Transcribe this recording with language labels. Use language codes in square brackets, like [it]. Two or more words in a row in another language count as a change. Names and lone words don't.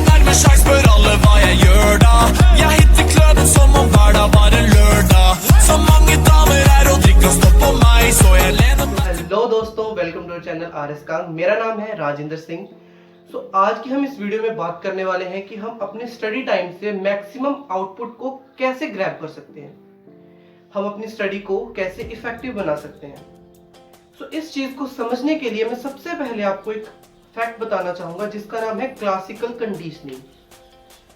[no] ikke sjans, spør alle hva jeg gjør da. Jeg hitter kløden som om hverdag var en lørdag. Så mange damer her og drikker og står på meg, så jeg lener meg. [hi] हेलो दोस्तों, [en] welcome to channel [hi] RS कांग। मेरा नाम है राजेंद्र सिंह। आज की हम इस वीडियो में बात करने वाले हैं कि हम अपने [en] study time [hi] से [en] maximum output [hi] को कैसे ग्रैब कर सकते हैं, हम अपनी स्टडी को कैसे इफेक्टिव बना सकते हैं। इस चीज को समझने के लिए मैं सबसे पहले आपको एक फैक्ट बताना चाहूंगा जिसका नाम है [en] classical conditioning.